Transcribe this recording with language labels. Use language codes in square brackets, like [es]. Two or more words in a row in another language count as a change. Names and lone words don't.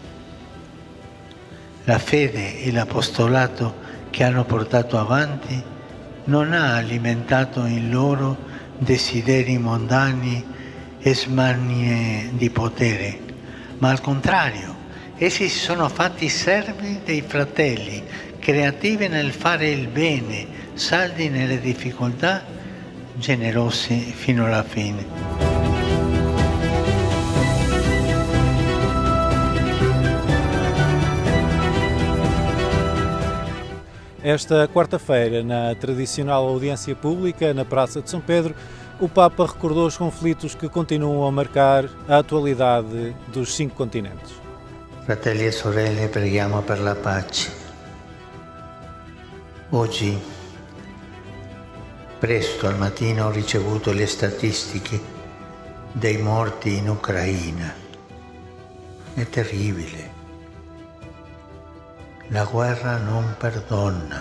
[it] La fede e l'apostolato che hanno portato avanti non ha alimentato in loro desideri mondani e smanie di potere, ma al contrario, essi si sono fatti servi dei fratelli, creativi nel fare il bene, saldi nelle difficoltà, generosi fino alla fine. [pt] Esta quarta-feira, na tradicional audiência pública na Praça de São Pedro, o Papa recordou os conflitos que continuam a marcar a atualidade dos 5 continentes. [it] Fratelli e sorelle, preghiamo per la pace. Oggi, presto al mattino, ho ricevuto le statistiche dei morti in Ucraina. È terribile. La guerra non perdona.